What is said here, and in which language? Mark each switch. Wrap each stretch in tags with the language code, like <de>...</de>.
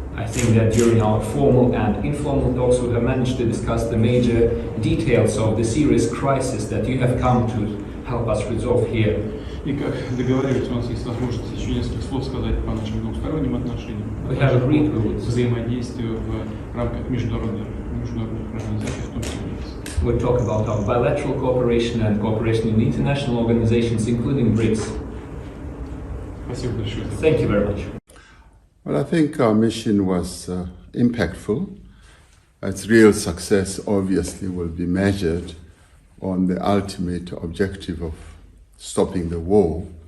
<en>I think that during our formal and informal talks we have managed to discuss the major details of the serious crisis that you have come to help us resolve here.</en> <ru>И как договаривались, у нас есть возможность еще несколько слов сказать по нашим двусторонним отношениям, взаимодействию в рамках международных организаций, в том числе BRICS.</ru> <en>We'll talk about our bilateral cooperation and cooperation in international organizations, including BRICS.</en> <ru>Спасибо большое.</ru> <en>Thank you very much. Well, I think our mission was impactful. Its real success obviously will be measured on the ultimate objective of stopping the war.</en>